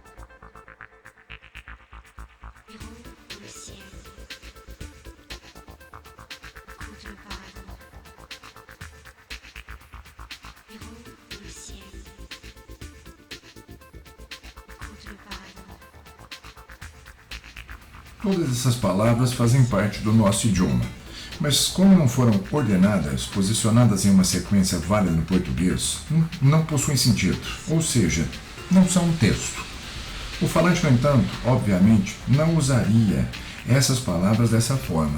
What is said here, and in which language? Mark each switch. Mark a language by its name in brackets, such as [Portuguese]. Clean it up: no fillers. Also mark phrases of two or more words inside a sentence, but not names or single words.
[French] Verrons dans le ciel, écoute le paradis. Verrons dans le ciel, écoute le paradis. [Portuguese] Todas essas palavras fazem parte do nosso idioma, mas como não foram ordenadas, posicionadas em uma sequência válida no português, não possuem sentido, ou seja, não são um texto. O falante, no entanto, obviamente, não usaria essas palavras dessa forma.